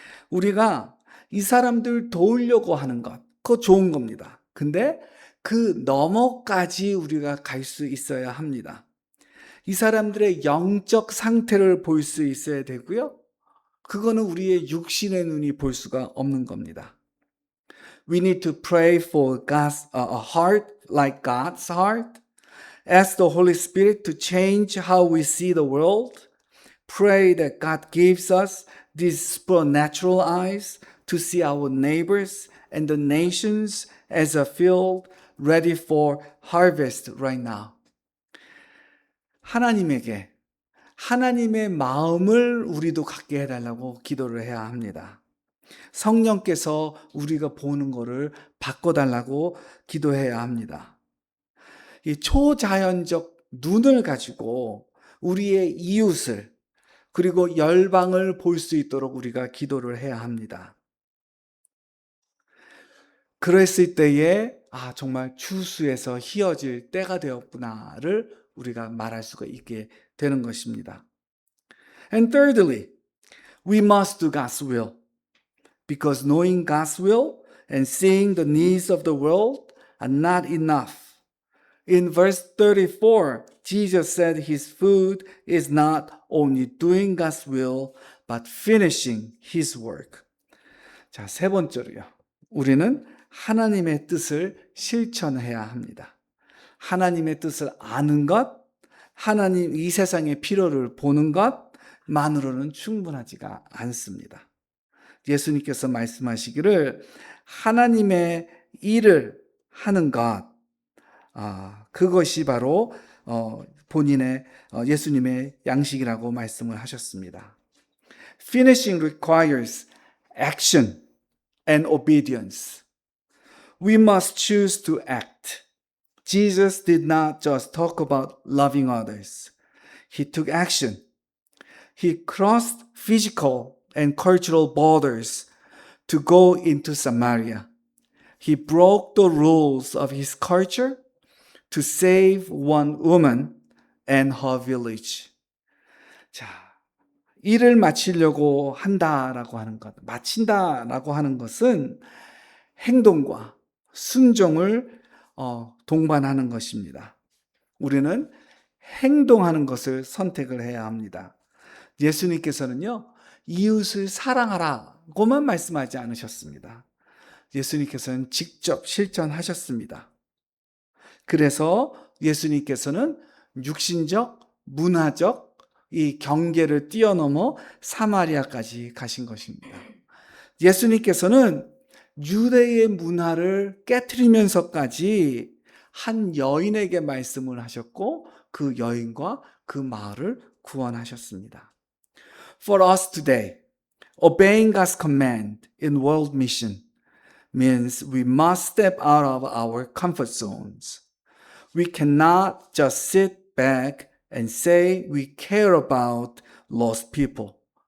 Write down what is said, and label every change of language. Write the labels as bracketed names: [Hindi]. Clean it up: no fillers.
[Korean] 우리가 이 사람들 도우려고 하는 것, 그거 좋은 겁니다. 근데 그 너머까지 우리가 갈 수 있어야 합니다. 이 사람들의 영적 상태를 볼 수 있어야 되고요. 그거는 우리의 육신의 눈이 볼 수가 없는 겁니다. [English] We need to pray for God's a heart like God's heart. Ask the Holy Spirit to change how we see the world. Pray that God gives us these supernatural eyes to see our neighbors and the nations as a field ready for harvest right now. [Korean] 하나님에게 하나님의 마음을 우리도 갖게 해달라고 기도를 해야 합니다. 성령께서 우리가 보는 것을 바꿔달라고 기도해야 합니다. 이 초자연적 눈을 가지고 우리의 이웃을 그리고 열방을 볼 수 있도록 우리가 기도를 해야 합니다. 그랬을 때에 정말 추수에서 희어질 때가 되었구나를 우리가 말할 수가 있게 되는 것입니다. [English] And thirdly, we must do God's will. Because knowing God's will and seeing the needs of the world are not enough. In verse 34, Jesus said his food is not only doing God's will, but finishing his work. [Korean] 자, 세 번째로요. 우리는 하나님의 뜻을 실천해야 합니다. 하나님의 뜻을 아는 것, 하나님 이 세상의 필요를 보는 것만으로는 충분하지가 않습니다. 예수님께서 말씀하시기를 하나님의 일을 하는 것, 그것이 바로 본인의 예수님의 양식이라고 말씀을 하셨습니다. [English] Finishing requires action and obedience. We must choose to act. Jesus did not just talk about loving others. He took action. He crossed physical and cultural borders to go into Samaria. He broke the rules of his culture to save one woman and her village. [Korean] 자, 일을 마치려고 한다라고 하는 것, 마친다라고 하는 것은 행동과 순종을 동반하는 것입니다. 우리는 행동하는 것을 선택을 해야 합니다. 예수님께서는요, 이웃을 사랑하라고만 말씀하지 않으셨습니다. 예수님께서는 직접 실천하셨습니다. 그래서 예수님께서는 육신적, 문화적 이 경계를 뛰어넘어 사마리아까지 가신 것입니다. 예수님께서는 유대의 문화를 깨트리면서까지 한 여인에게 말씀을 하셨고 그 여인과 그 마을을 구원하셨습니다. [English] For us today, obeying God's command in world mission means we must step out of our comfort zones. We cannot just sit back and say we care about lost people.